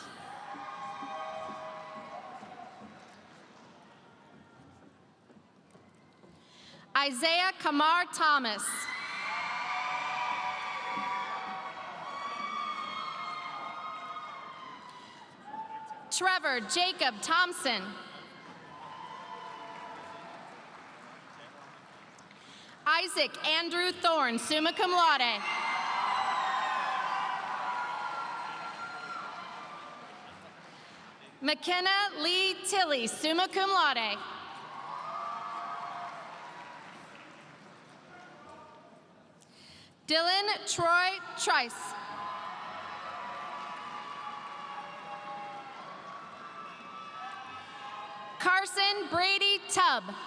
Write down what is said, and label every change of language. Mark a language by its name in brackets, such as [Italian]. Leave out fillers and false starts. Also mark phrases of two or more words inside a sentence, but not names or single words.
[English] Isaiah Kamar Thomas. Trevor Jacob Thompson. Isaac Andrew Thorne, summa cum laude. McKenna Lee Tilley, summa cum laude. Dylan Troy Trice. Carson Brady Tubb.